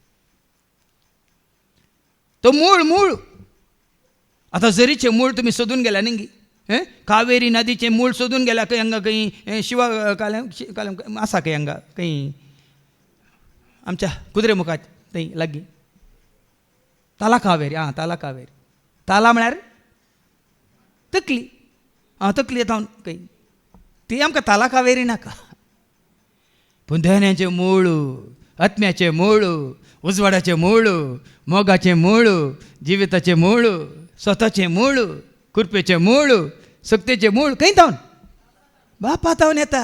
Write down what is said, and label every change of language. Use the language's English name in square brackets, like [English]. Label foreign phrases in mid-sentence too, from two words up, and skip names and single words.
[Konkani] तो मूळ आतां झरीचे मूळ तुमी सोदून गेल्या न्ही कावेरी नदीचे मूळ सोदून गेल्या खंय हांगा खंय शिवा कालम आसा खंय हांगा खंय आमच्या कुद्रेमुखात थंय लागीं ताला कावेरी ताला कावेरी. ताला म्हळ्यार तकली तकली येता खंय ती आमकां ताला कावेरी नाका. पूण धन्याचें मूळ आत्म्याचें मूळ उजवाडाचें मूळ मोगाचें मूळ जिविताचें मूळ स्वताचें मूळ कुरपेचें मूळ सक्तेचें मूळ खंय जावन बापा जावन येता.